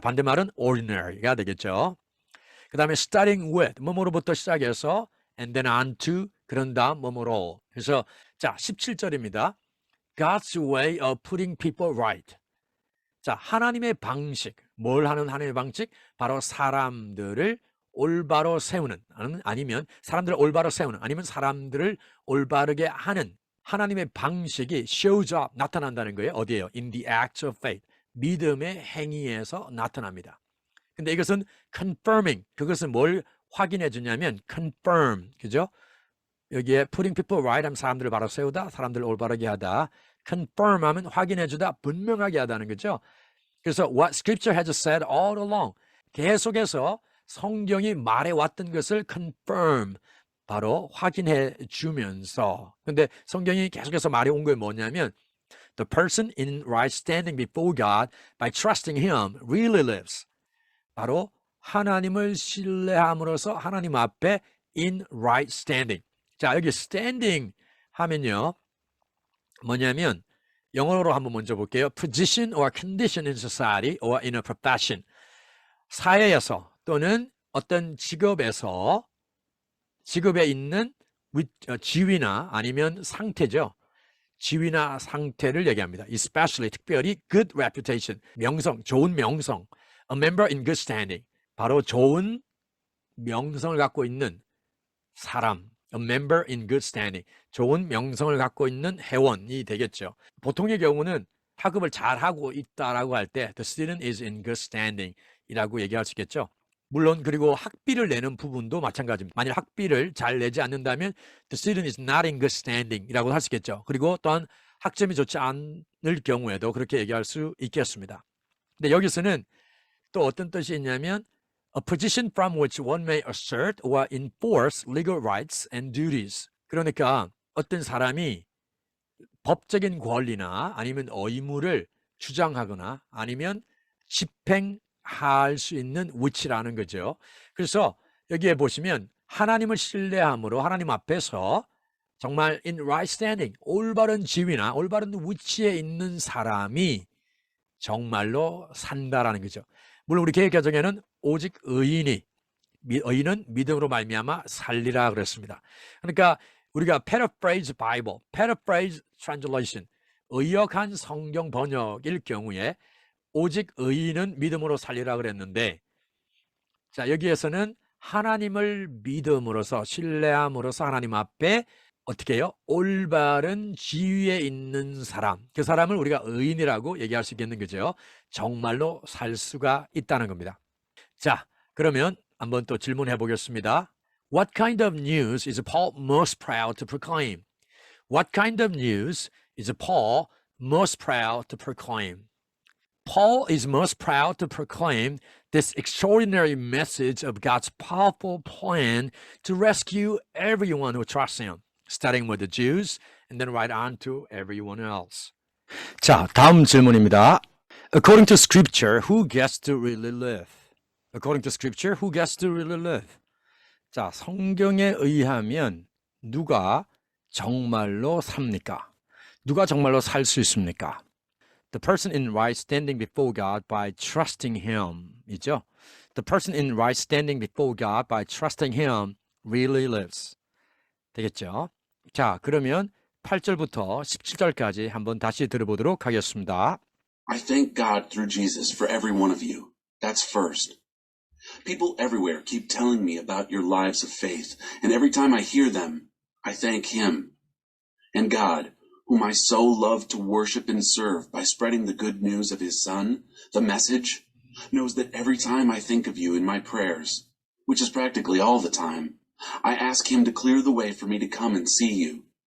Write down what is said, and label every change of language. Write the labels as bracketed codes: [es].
[ko] 반대말은 ordinary가 되겠죠. 그 다음에 [en] starting with, [ko] 뭐뭐로부터 시작해서 [en] and then on to, [ko] 그런 다음 뭐뭐로. 그래서 자, 17절입니다. [en] God's way of putting people right. [ko] 자, 하나님의 방식. 뭘 하는 하나님의 방식? 바로 사람들을 올바로 세우는, 아니면 사람들을 올바로 세우는, 아니면 사람들을 올바르게 하는 하나님의 방식이 [en] shows up, [ko] 나타난다는 거예요. 어디예요? [en] In the act of faith. [ko] 믿음의 행위에서 나타납니다. 근데 이것은 confirming, 그것은 뭘 확인해 주냐면 confirm, 그죠? 여기에 [en] putting people right [ko] 하면 사람들을 바로 세우다, 사람들을 올바르게 하다. confirm 하면 확인해 주다, 분명하게 하다는 거죠. 그래서 [en] what scripture has said all along, [ko] 계속해서 성경이 말해왔던 것을 confirm, 바로 확인해 주면서. 근데 성경이 계속해서 말해온 게 뭐냐면 [en] The person in right standing before God by trusting Him really lives. [ko] 바로 하나님을 신뢰함으로써 하나님 앞에 [en] in right standing. [ko] 자, 여기 standing 하면요, 뭐냐면 영어로 한번 먼저 볼게요. [en] Position or condition in society or in a profession. [ko] 사회에서 또는 어떤 직업에 있는 지위나 아니면 상태죠. 지위나 상태를 얘기합니다. Especially, 특별히 [en] good reputation, [ko] 명성, 좋은 명성. [en] A member in good standing, [ko] 바로 좋은 명성을 갖고 있는 사람. [en] A member in good standing, [ko] 좋은 명성을 갖고 있는 회원이 되겠죠. 보통의 경우는 학업을 잘하고 있다라고 할 때 [en] The student is in good standing [ko] 이라고 얘기할 수 있겠죠. 물론 그리고 학비를 내는 부분도 마찬가지입니다. 만일 학비를 잘 내지 않는다면 [en] The student is not in good standing [ko] 이라고 할 수 있겠죠. 그리고 또한 학점이 좋지 않을 경우에도 그렇게 얘기할 수 있겠습니다. 근데 여기서는 또 어떤 뜻이 있냐면 [en] A position from which one may assert or enforce legal rights and duties. [ko] 그러니까 어떤 사람이 법적인 권리나 아니면 의무를 주장하거나 아니면 집행할 수 있는 위치라는 거죠. 그래서 여기에 보시면 하나님을 신뢰함으로 하나님 앞에서 정말 [en] in right standing, [ko] 올바른 지위나 올바른 위치에 있는 사람이 정말로 산다라는 거죠. 물론 우리 개혁개정에는 오직 의인은 믿음으로 말미암아 살리라 그랬습니다. 그러니까 우리가 [en] paraphrase Bible, paraphrase translation, [ko] 의역한 성경 번역일 경우에 오직 의인은 믿음으로 살리라 그랬는데, 자, 여기에서는 하나님을 믿음으로써 신뢰함으로써 하나님 앞에 어떻게 해요? 올바른 지위에 있는 사람, 그 사람을 우리가 의인이라고 얘기할 수 있겠는 거죠. 정말로 살 수가 있다는 겁니다. 자, 그러면 한번 또 질문해 보겠습니다. [en] What kind of news is Paul most proud to proclaim? What kind of news is Paul most proud to proclaim? Paul is most proud to proclaim this extraordinary message of God's powerful plan to rescue everyone who trusts him, starting with the Jews and then right on to everyone else. [ko] 자, 다음 질문입니다. [en] According to scripture, who gets to really live? According to scripture, who gets to really live? [ko] 자, 성경에 의하면 누가 정말로 삽니까? 누가 정말로 살 수 있습니까? [en] The person in right standing before God by trusting him 이죠. The person in right standing before God by trusting him really lives. [ko] 되겠죠? 자, 그러면 8절부터 17절까지 한번 다시 들어보도록 하겠습니다. [en] I thank God through Jesus for every one of you. That's first. People everywhere keep telling me about your lives of faith, and every time I hear them, I thank him. And God, whom I so love to worship and serve by spreading the good news of his Son, the message, knows that every time I think of you in my prayers, which is practically all the time, I ask him to clear the way for me to come and see you.